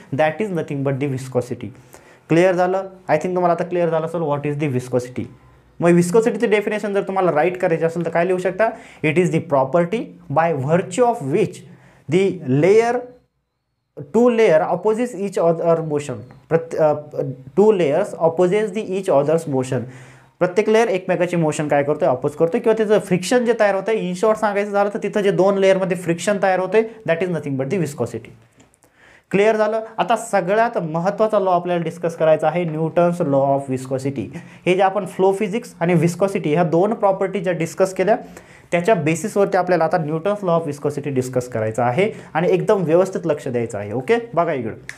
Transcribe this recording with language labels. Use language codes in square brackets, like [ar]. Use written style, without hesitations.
[en] That is nothing but the viscosity. [mr] Clear झालं. [en] I think [mr] तुम्हाला आता क्लिअर झालं असेल [en] What is the viscosity. [mr] मग विस्कोसिटीचं डेफिनेशन जर तुम्हाला राईट करायचं असेल तर काय लिहू शकता, [en] It is the property by virtue of which the layer two layer opposes each other motion. Two layers opposes the each other's motion. [mr] प्रत्येक लेअर एकमेकाची मोशन काय करतोय, अपोज करतोय किंवा त्याचं फ्रिक्शन जे तयार होतंय, इन शॉर्ट सांगायचं झालं तर तिथं जे दोन लेअरमध्ये फ्रिक्शन तयार होतंय [en] That is nothing but the viscosity. [mr] Clear झालं. आता सगळ्यात महत्त्वाचा लॉ आपल्याला डिस्कस करायचा आहे, न्यूटन्स लॉ ऑफ विस्कोसिटी. हे जे आपण फ्लो फिजिक्स आणि विस्कोसिटी ह्या दोन प्रॉपर्टी ज्या डिस्कस केल्या त्याच्या बेसिसवरती आपल्याला आता Newton's law of viscosity discuss करायचा आहे आणि एकदम व्यवस्थित लक्ष द्यायचं आहे. ओके, बघा इकडं.